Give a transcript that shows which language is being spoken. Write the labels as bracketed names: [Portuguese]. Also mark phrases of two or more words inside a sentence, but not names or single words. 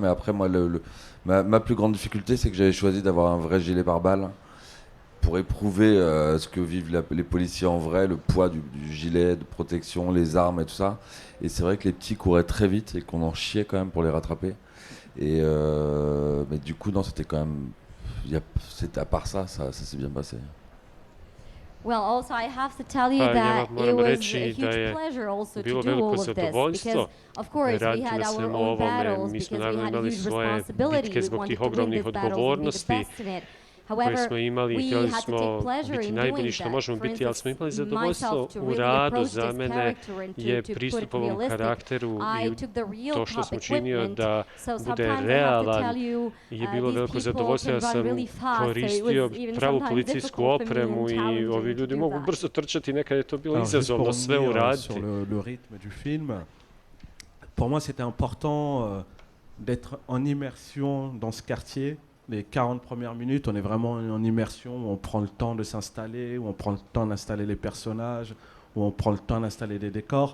[French] Mais après, moi, ma plus grande difficulté, c'est que j'avais choisi d'avoir un vrai gilet pare-balles pour éprouver ce que vivent les policiers en vrai, le poids du gilet de protection, les armes et tout ça. Et c'est vrai que les petits couraient très vite et qu'on en chiait quand même pour les rattraper. Et mais du coup, non, c'était quand même... à part ça s'est bien passé. [English] Well, also I have to tell you that it was a huge pleasure also to do all of this, because of course we had our own battles, because we had a huge responsibility. We wanted to win this battle and be the best in it. [Bosnian] koje smo imali i htjeli smo biti najbolji što možemo biti, ali smo imali zadovoljstvo u radu. Za mene je pristup ovom karakteru i to što sam učinio da bude realan je bilo veliko zadovoljstvo. Ja sam koristio pravu policijsku opremu i ovi ljudi mogu brzo trčati, nekad je to bilo izazovno sve uraditi. [French] Le rythme du film, pour moi c'était important d'être en immersion dans ce quartier. Les 40 premières minutes, on est vraiment en immersion, où on prend le temps de s'installer, où on prend le temps d'installer les personnages, où on prend le temps d'installer des décors.